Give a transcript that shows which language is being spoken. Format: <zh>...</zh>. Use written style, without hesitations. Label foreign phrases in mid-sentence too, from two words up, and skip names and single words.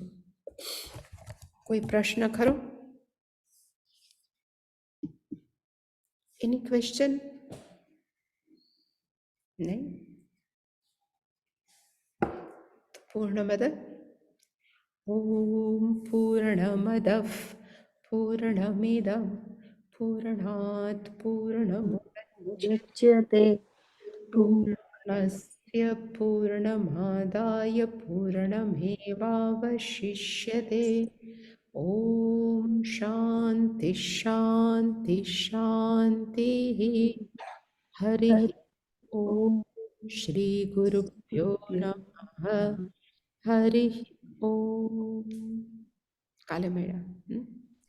<gu>કોઈ પ્રશ્ન ખરો?</gu> <en>any question?</en> <sa>નહીં? पूर्णमद ओम पूर्णमद पूर्णमिदं पूर्णात मुच्यते पूर्णस्य पूर्णमादाय पूर्णमेवावशिष्यते. ओम शांति शांति शांति. हरि ओम. श्री गुरुभ्यो नमः. हरि ओम.</sa> <gu>કાલે મળ્યા.</gu>